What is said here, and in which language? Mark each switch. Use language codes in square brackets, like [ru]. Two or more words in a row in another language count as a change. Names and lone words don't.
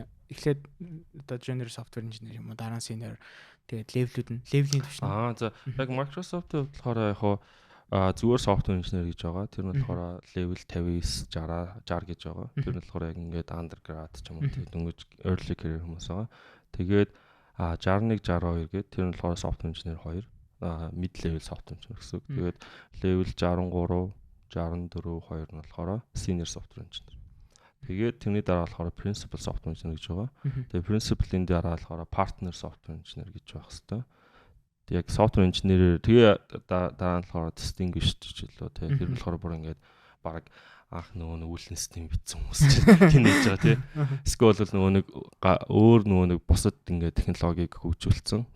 [mn] Эхлээд одоо [en] junior software engineer [mn] юм уу, дараа нь senior тэгээд level-ийн төвшин. За яг Microsoft-д болохоор яг зүгээр [en] software engineer [mn] гэж байгаа. Тэр нь болохоор level 59 60 гэж байгаа. Тэр нь болохоор яг ингээд undergrad ч юм уу тийм дөнгөж [en] early career [mn] хүмүүс байгаа. Тэгээд 61 62 гэдэг тэр нь болохоор [en] software engineer 2 mid level software engineer [mn] гэсэн. Тэгээд level 63 64 2 нь болохоор [en] senior software engineer. [mn] Тэгээд тэрний дараа болохоор [en] principal software engineer [mn] гэж байгаа. Тэгээд principal-ийн дараа болохоор [en] partner software engineer [mn] гэж байх хэвээр. Яг [en] software engineer [mn] тэгээ дараа нь болохоор distinguished гэж лөө тэгээд тэр нь болохоор бүр ингээд баг анх нөгөө үүлэн систем битсэн хүмүүс чинь нээж байгаа тий. Эсвэл нөгөө нэг өөр нөгөө нэг бусад ингээд технологиг хөгжүүлсэн.